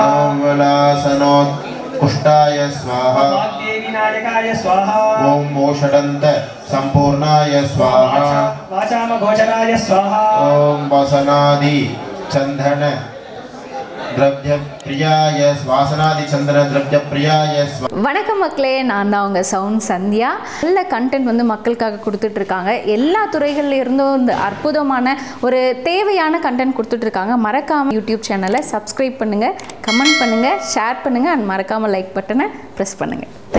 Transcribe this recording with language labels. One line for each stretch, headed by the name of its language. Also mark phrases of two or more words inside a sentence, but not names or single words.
Sanskrit: ओम वलासनोत्कुष्टाय स्वाहा वाग्देवी नायकाय स्वाहा ओम मोषडंत संपूर्णाय स्वाहा वाचामगोचराय स्वाहा ओम वसनादि चंदन द्रव्य प्रियाय वासनादि चंदन द्रव्य प्रियाय
Tamil: வணக்கம் மக்களே, நான் தான் உங்கள் சவுண்ட் சந்தியா. நல்ல கண்டென்ட் வந்து மக்களுக்காக கொடுத்துட்ருக்காங்க. எல்லா துறைகளில் இருந்தும் இந்த அற்புதமான ஒரு தேவையான கண்டென்ட் கொடுத்துட்ருக்காங்க. மறக்காமல்
English: YouTube channel subscribe
Tamil: பண்ணுங்கள், கமெண்ட் பண்ணுங்கள், ஷேர் பண்ணுங்கள் அண்ட் மறக்காமல்
English: like button press
Tamil: பண்ணுங்கள்.